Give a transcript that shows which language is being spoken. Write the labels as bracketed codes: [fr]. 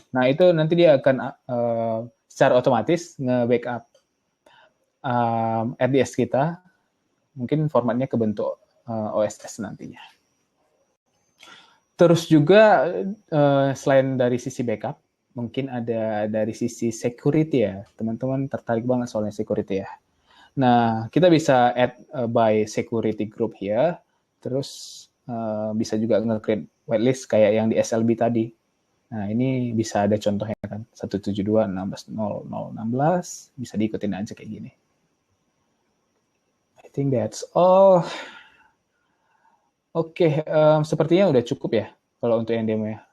[id] Nah, itu nanti dia akan secara otomatis nge-backup RDS kita, mungkin formatnya ke bentuk OSS nantinya. Terus juga selain dari sisi backup, mungkin ada dari sisi security ya. Teman-teman tertarik banget soalnya security ya. Nah, kita bisa [en] add by security group here. [id] Terus bisa juga nge-create whitelist kayak yang di SLB tadi. Nah, ini bisa ada contohnya kan. 172.16.0.016 bisa diikutin aja kayak gini. [en] I think that's all. [id] Oke, sepertinya udah cukup ya kalau untuk yang demo ya.